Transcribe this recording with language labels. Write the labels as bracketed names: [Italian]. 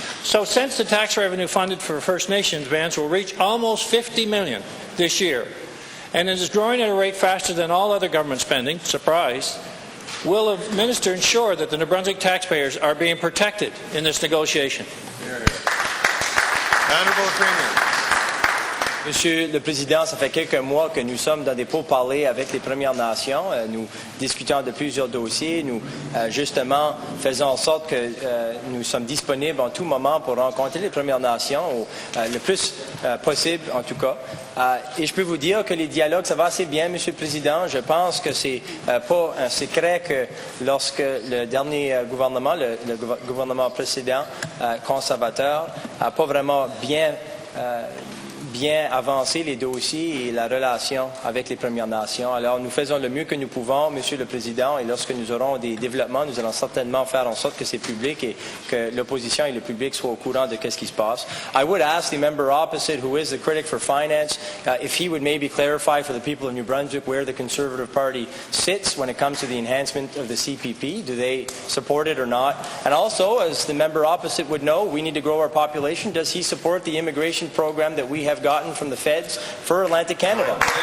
[English] So since the tax revenue funded for First Nations bands will reach almost $50 million this year, and it is growing at a rate faster than all other government spending, surprise, will the minister ensure that the New Brunswick taxpayers are being protected in this negotiation? Honourable Premier. [French] Monsieur le Président, ça fait quelques mois que nous sommes dans des pourparlers avec les Premières Nations. Nous discutons de plusieurs dossiers. Nous, justement, faisons en sorte que nous sommes disponibles en tout moment pour rencontrer les Premières Nations, le plus possible, en tout cas. Et je peux vous dire que les dialogues, ça va assez bien, Monsieur le Président. Je pense que c'est pas un secret que lorsque le dernier gouvernement, le gouvernement précédent, conservateur, n'a pas vraiment bien avancer les dossiers et la relation avec les Premières Nations. Alors, nous faisons le mieux que nous pouvons, Monsieur le Président, et lorsque nous aurons des développements, nous allons certainement faire en sorte que c'est public et que l'opposition et le public soient au courant de ce qui se passe. [English] I would ask the member opposite, who is the critic for finance, if he would maybe clarify for the people of New Brunswick where the Conservative Party sits when it comes to the enhancement of the CPP. Do they support it or not? And also, as the member opposite would know, we need to grow our population. Does he support the immigration program that we have gotten from the feds for Atlantic Canada?